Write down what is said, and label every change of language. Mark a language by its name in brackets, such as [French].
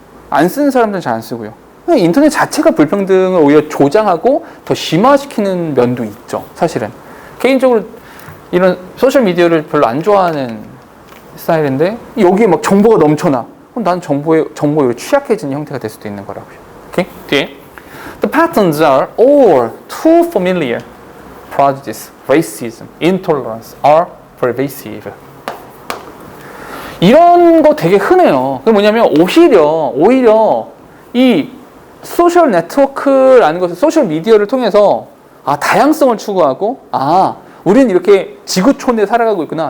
[Korean] 안 쓰는 사람들은 잘 안 쓰고요. 인터넷 자체가 불평등을 오히려 조장하고 더 심화시키는 면도 있죠. 사실은. 개인적으로 이런 소셜미디어를 별로 안 좋아하는 스타일인데 여기에 막 정보가 넘쳐나. 그럼 난 정보에 취약해지는 형태가 될 수도 있는 거라고요. 오케이? 뒤에. [English] The patterns are all too familiar. Prejudice, racism, intolerance are pervasive. [Korean] 이런 거 되게 흔해요. 그게 뭐냐면 오히려 이 소셜 네트워크라는 것을 소셜 미디어를 통해서 다양성을 추구하고 우리는 이렇게 지구촌에 살아가고 있구나.